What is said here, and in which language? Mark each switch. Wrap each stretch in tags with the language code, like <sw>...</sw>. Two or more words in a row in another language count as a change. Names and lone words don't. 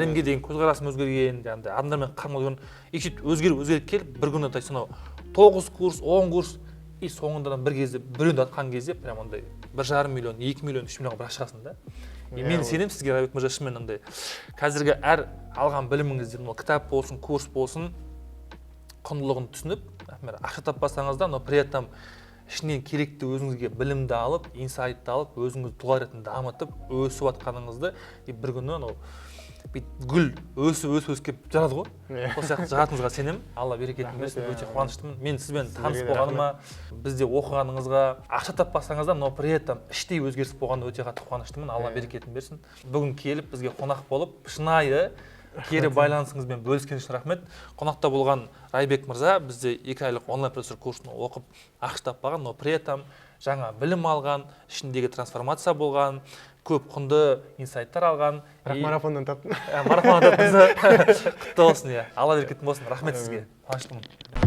<kk>Әлемге деген көзқарасым өзгерген, жаңағыдай адамдармен қарым өзгерген. И сөйтіп өзгеріп келіп бір күні сонау 9 курс, 10 курс и соңында бір кезде біреуді атқан кезде прям андай 1,5 миллион, 2 миллион, 3 миллионға бірақ шығасың да. И мен сенемін сізге Райбек мырза, шынымен андай қазіргі әр алған біліміңізде, кітап болсын, курс болсын, құндылығын түсініп, ақша таппасаңыз да,</kk> <ru>но при этом</ru> <kk>ішінен керекті өзіңізге білімді алып, инсайтты алып, өзіңізді тұлға ретінде дамытып, өсіп жатқаныңызды бір күні гүл өсіп жарады ғой. Сол сияқты жағатыныңызға сенемін. Алла берекетін берсін, өте қуаныштымын. Мен сізбен таныс болғаныма, бізде оқығаныңызға, ақша таппасаңыз да,</kk> <ru>но при этом</ru> <kk>іштей өзгеріс болғанына өте қатты қуаныштымын. Алла берекетін берсін. Бүгін келіп бізге қонақ болып, шынайы кері байланысыңызбен бөліскен үшін рахмет. Қонақта болған Райбек мырза бізде 2 айлық онлайн профессор курсын оқып ақша таппаған,</kk> <ru>но при этом</ru> <kk>жаңа білім алған, ішіндегі трансформация болған, көп құнды инсайттар алған. Бірақ марафондан таптым. Марафондан таптыңыз. Құтты болсын, Алла берекетін болсын. Рахмет сізге. Қуаныштымын.</kk>